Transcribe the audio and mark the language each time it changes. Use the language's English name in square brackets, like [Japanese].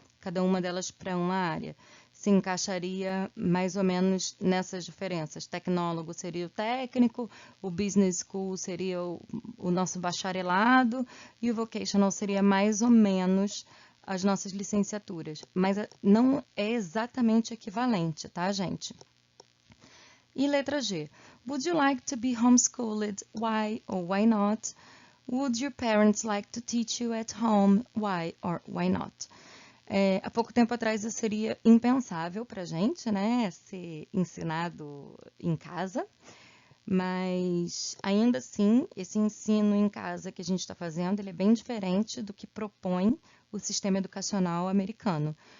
[Portuguese] Cada uma delas para uma área. Se encaixaria mais ou menos nessas diferenças. Tecnólogo seria o técnico, o business school seria o nosso bacharelado e o vocational seria mais ou menos as nossas licenciaturas. Mas não é exatamente equivalente, tá, gente? E letra G. [English] Would you like to be homeschooled? Why or why not? Would your parents like to teach you at home? Why or why not? [Portuguese] Há pouco tempo atrás isso seria impensável para a gente, né? Ser ensinado em casa, mas ainda assim, esse ensino em casa que a gente está fazendo, ele é bem diferente do que propõe o sistema educacional americano.